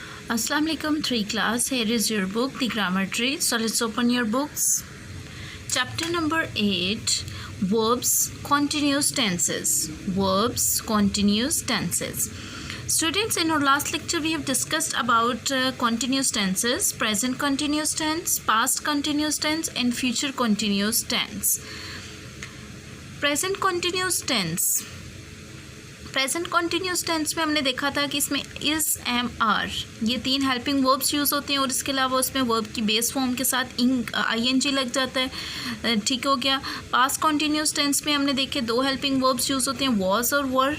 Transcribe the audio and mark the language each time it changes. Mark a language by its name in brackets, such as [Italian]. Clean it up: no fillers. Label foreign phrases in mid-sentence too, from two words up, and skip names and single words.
[Arabic] السلام عليكم [English] 3 class. Here is your book, The Grammar Tree. So let's open your books. Chapter number 8, Verbs, Continuous Tenses. Verbs, Continuous Tenses. Students, in our last lecture we have discussed about continuous tenses, present continuous tense, past continuous tense and future continuous tense. Present continuous tense. present continuous tense [Hindi] में हमने देखा था कि इसमें [English] is, am, are [Hindi] ये 3 [English] helping verbs use [Hindi] होते हैं और इसके अलावा उसमें वर्ब की [English] base form [Hindi] के साथ ing लग जाता है। ठीक हो गया। [English] past continuous tense [Hindi] में हमने देखे 2 [English] helping verbs use [Hindi] होते हैं, वॉज और वर।